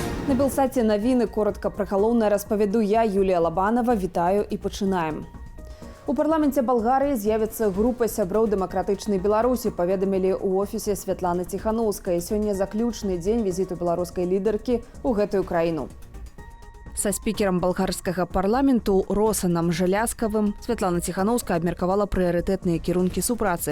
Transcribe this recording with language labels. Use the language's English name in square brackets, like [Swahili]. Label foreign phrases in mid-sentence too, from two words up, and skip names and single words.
[Ukrainian] На Белсаті новини, коротко про головне розповіду я, Юлія Лабанова. Вітаю і починаємо. [Belarusian] У парламенце Балгарыі з'явіцца група сяброў дэмакратычнай Беларусі, паведамілі ў офісе Святланы Ціханаўскай. Сёння заключны дзень візіту беларускай лідаркі ў гэтую краіну. [Russian] Со спикером [Belarusian] болгарскага парламенту Росанам Желязкавым Святлана Ціханаўская абмеркавала прыярытэтныя кірункі супрацы.